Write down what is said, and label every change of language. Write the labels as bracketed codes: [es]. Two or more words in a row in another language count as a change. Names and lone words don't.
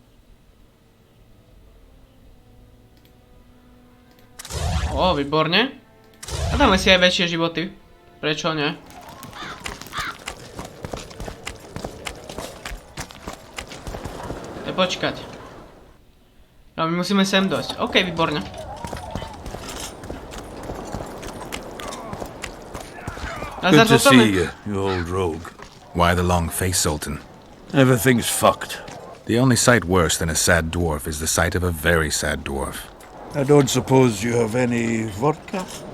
[sk] Ó, výborne. A dáme si aj väčšie životy. Prečo nie? Počkať. No, my musíme sem dojsť. OK, výborne. [en] Good to see you, you old rogue. Why the long face, Zoltan? Everything's fucked. The only sight worse than a sad dwarf is the sight of a very sad dwarf. I don't suppose you have any vodka?